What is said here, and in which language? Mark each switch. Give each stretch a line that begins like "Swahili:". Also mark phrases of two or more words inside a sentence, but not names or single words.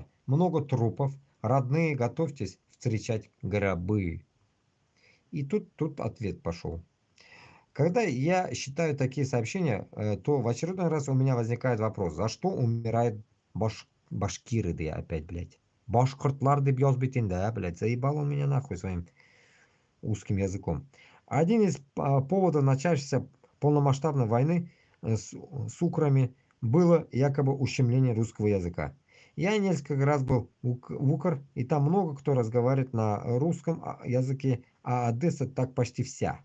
Russian: Много трупов. Родные, готовьтесь встречать гробы. И тут ответ пошел. Когда я считаю такие сообщения, то в очередной раз у меня возникает вопрос, за что умирают башкиры, да опять, блядь.
Bashkir: Башкортлар деп язб да,
Russian: блядь, заебал он меня нахуй своим узким языком. Один из поводов начавшейся полномасштабной войны с украми было якобы ущемление русского языка. Я несколько раз был в Укр, и там много кто разговаривает на русском языке, а Одесса так почти вся.